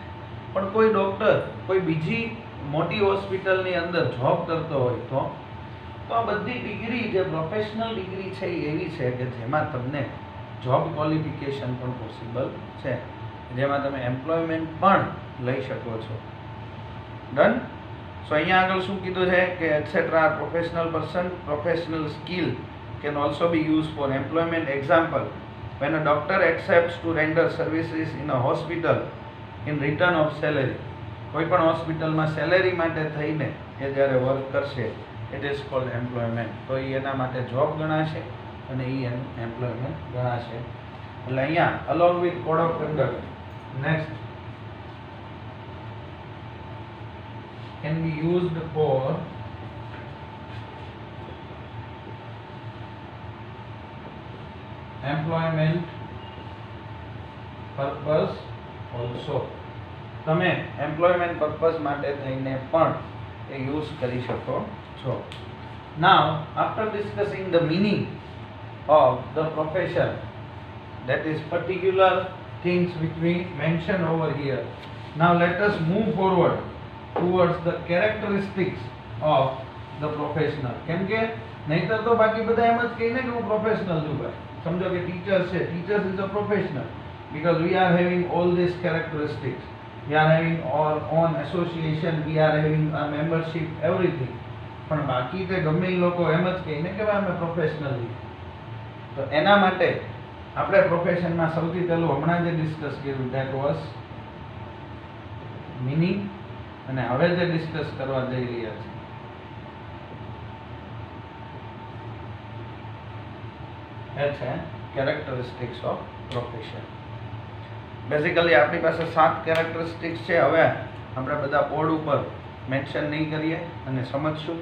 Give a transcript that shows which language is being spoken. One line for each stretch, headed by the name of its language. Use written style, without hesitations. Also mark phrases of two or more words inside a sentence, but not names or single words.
Gujarati: પણ કોઈ ડૉક્ટર કોઈ બીજી મોટી હોસ્પિટલની અંદર જોબ કરતો હોય તો આ બધી ડિગ્રી જે
English: professional degree
Gujarati: છે એ એવી છે કે જેમાં તમને
English: job qualification
Gujarati: પણ પોસિબલ છે, જેમાં તમે એમ્પ્લોયમેન્ટ પણ લઈ શકો છો. ડન. સો અહીંયા આગળ શું કીધું છે કે
English: etcetera are professional person. professional skill can also be used for employment. Example, when a doctor accepts to render services in a hospital in return of salary.
Gujarati: કોઈ પણ હોસ્પિટલમાં સેલેરી માટે થઈને એ જ્યારે વર્ક કરશે
English: it is called employment.
Gujarati: તો એ એના માટે જોબ ગણાશે અને એ એમ્પ્લોયમેન્ટ ગણાશે. એટલે અહીંયા
English: along with code of conduct next can be used for employment purpose also.
Gujarati: તમે
English: employment purpose
Gujarati: માટે થઈને પણ એ યુઝ કરી શકો છો.
English: Now after discussing the meaning of the profession, that is particular things which we mention over here, now let us move forward towards the characteristics of the professional.
Gujarati: કેમ કે નહીતર તો બાકી બધા એમ જ કહીને કે હું પ્રોફેશનલ છું ભાઈ. સમજો કે ટીચર્સ છે,
English: teachers is a professional because we are having all these characteristics. We are having our own association, we are having a membership, everything.
Gujarati: પણ બાકી તે ગમે એ લોકો એમ જ કહીને કે ભાઈ અમે પ્રોફેશનલ છીએ. તો એના માટે આપણે પ્રોફેશનમાં સૌથી પહેલું હમણાં જે ડિસ્કસ કર્યું
English: that was meaning,
Gujarati: અને હવે જે ડિસ્કસ કરવા જઈ રહ્યા છે એ છે
English: characteristics of profession.
Gujarati: બેઝિકલી આપણી પાસે 7 કેરેક્ટરિસ્ટિક્સ છે. હવે આપણે બધા બોર્ડ ઉપર મેન્શન નહીં કરીએ અને સમજશું.